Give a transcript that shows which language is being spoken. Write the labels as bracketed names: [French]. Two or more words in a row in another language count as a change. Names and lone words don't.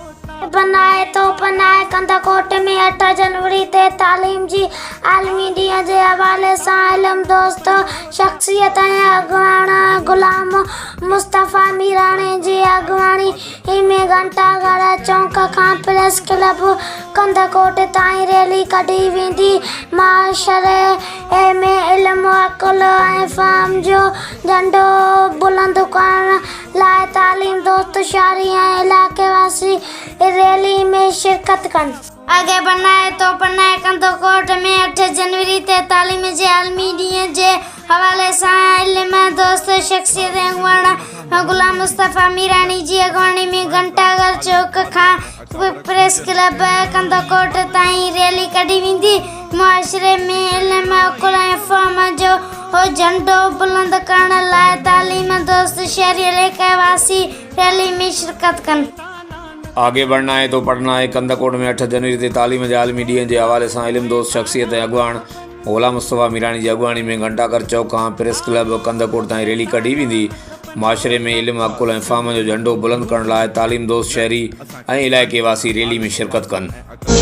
[Sindhi] बनाए तो बनाए कंदकोट में 8 जनवरी ते तालीम जी आलमी ॾींहं जे हवाले सां इल्म दोस्त शख्सियत ऐं अॻवान गुलाम मुस्तफ़ा मीरानी जी अॻवानी में घंटाघर चौक खां प्रेस क्लब कंदकोट ताईं रैली कढी वेंदी। मुआशरे में इल्म अकुल ऐं फ़हम जो झंडो बुलंद करण लाइ तालीम दोस्त शहरी ऐं इलाइक़े वासी रैली में शिरकत कनि। [Urdu] आगे बढ़ना है तो पढ़ना है। [Sindhi] कंदकोट में 8 जनवरी ते तालीम जे आलमी ॾींहं जे हवाले सां इल्म दोस्त शख्सियत ऐं अॻवान गुलाम मुस्तफ़ा मीरानी जी अॻवानी में घंटाघर चौक खां प्रेस क्लब कंदकोट ताईं रैली कढी वेंदी। मुआशरे में इल्म अकुल ऐं फ़हम जो झंडो बुलंद करण लाइ तालीम दोस्त शहरी इलाइक़े वासी रैली में शिरकत कनि। [Urdu] आगे बढ़ना है तो पढ़ना है। [Sindhi] कंदकोट में 8 जनवरी ते तालीम जे आलमी ॾींहं जे हवाले सां इल्म दोस्त शख्सियत ऐं अॻवान गुलाम मुस्तफ़ा मीरानी जी अॻवानी में घंटाघर चौक खां प्रेस क्लब कंदकोट ताईं रैली कढी वेंदी। मुआशरे में इल्म अकुल ऐं फ़हम जो झंडो बुलंद करण लाइ तालीम दोस्त शहरी ऐं इलाइक़े वासी रैली में शिरकत कनि।